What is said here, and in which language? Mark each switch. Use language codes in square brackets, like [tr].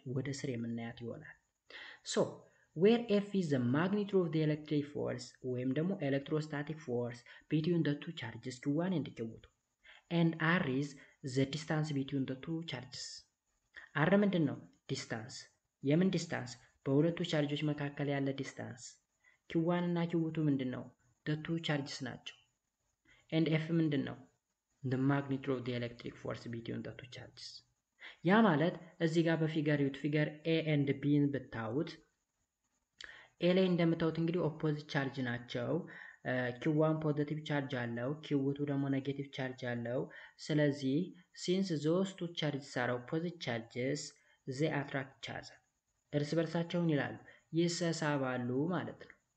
[am] ወደ ስር የምናያት ይሆናል። [en] where f is the magnitude of the electric force [am] ወይም ደግሞ [en] electrostatic force between the two charges q1 and q2 and r is the distance between the two charges። r [am] ምንድነው? ዲስታንስ። የምን ዲስታንስ? በሁለቱ ቻርጆች መካከል ያለ ዲስታንስ። q1 እና q2 ምንድነው? [en] the two charges [am] ናቸው። [en] and f [am] ምንድነው? [en] the magnitude of the electric force between the two charges። [am] ያ ማለት እዚህ ጋር በፊገር ዩት ፊገር ኤ ኤንድ ቢን ብታዩት ኤ ላይ እንደምታዩት እንግዲህ ኦፖዚት ቻርጅ ናቸው። ኪው1 ፖዚቲቭ ቻርጅ አለው፣ ኪው2 ደግሞ ኔጌቲቭ ቻርጅ አለው። ስለዚህ [en] ሲንስ ዞስ ቱ ቻርጅስ አር ኦፖዚት ቻርጅስ ዜ አትራክት ኢች አዘር [am] እርስ በርሳቸውን ይላሉ ይሳሳባሉ ማለት ነው።